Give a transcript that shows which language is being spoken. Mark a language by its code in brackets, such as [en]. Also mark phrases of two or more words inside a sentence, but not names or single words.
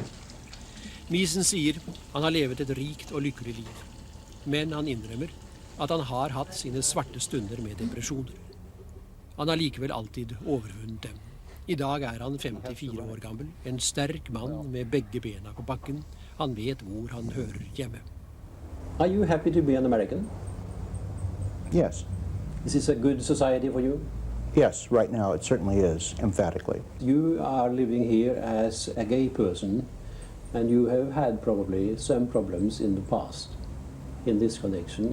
[no] Miesen sier han har levet et rikt og lykkelig liv. Men han innrømmer at han har hatt sine svarte stunder med depresjoner. Han har likevel alltid overvunnet dem. I dag er han 54 år gammel, en sterk mann med begge bena på bakken. Han vet hvor han hører hjemme. [en] Are you happy to be an American? Yes. Is this a good society for you? Yes, right now it certainly is, emphatically. You are living here as a gay person, and you have had probably some problems in the past in this connection.